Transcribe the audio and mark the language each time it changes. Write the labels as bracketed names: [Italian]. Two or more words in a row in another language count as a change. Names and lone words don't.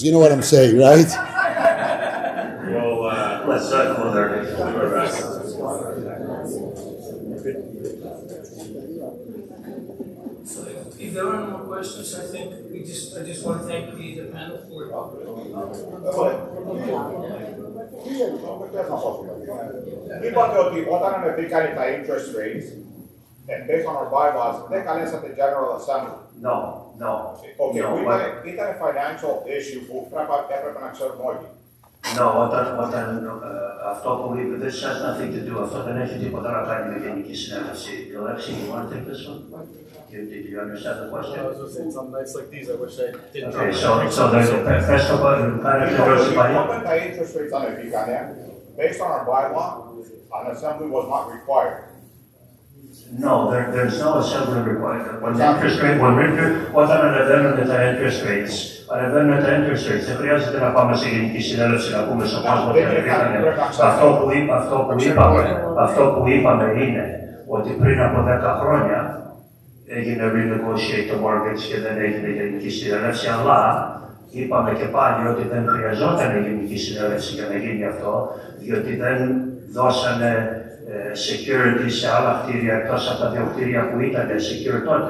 [English] You know what I'm saying, right? Well, Let's not go there. we'll do our best. So if there are no more questions, I think I just want to thank the panel for [Greek] Είπατε ότι όταν ανεβήκαν τα [English] interest rates, and based on our bylaws, [Greek] δεν καλέσατε [English] General Assembly. No, no. Okay, No, [Greek] ήταν [English] financial issue [Greek] που έπρεπε να ξέρουμε όλοι. [English] No, [Greek] αυτό που είπε, [English] this has nothing to do, [Greek] αυτό δεν έχει τίποτα να κάνει με γενική συνέλευση. [English] Alexi, you want to take this one? Did you understand the question? I was just saying, some nights like these, I wish I didn't. Okay, so there's a first of all, kind of diversify. [Greek] Όταν τα [English] interest rates ανεβήκαν, based on our bylaw, an assembly was not required. No, there's no assembly required. [Greek] Όταν ανεβαίνουν τα [English] interest rates, [Greek] δεν χρειάζεται να πάμε σε γενική συνέλευση να πούμε στον κόσμο ότι ανεβήκανε. Αυτό που είπαμε είναι ότι πριν από 10 χρόνια έγινε renegotiate το mortgage και δεν έγινε γενική συνέλευση, αλλά είπαμε και πάλι ότι δεν χρειαζόταν γενική συνέλευση για να γίνει αυτό, διότι δεν δώσανε security σε άλλα κτίρια εκτός από τα δύο κτίρια που ήταν secure τότε.